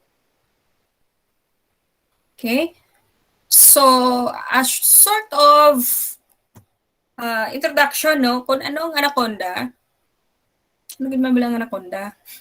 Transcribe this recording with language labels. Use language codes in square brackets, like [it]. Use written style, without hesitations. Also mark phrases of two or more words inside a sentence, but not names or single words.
[en] Okay? So as sort of introduction, [hil] no, kung ano ang Anaconda. Ano gid man bilang Anaconda?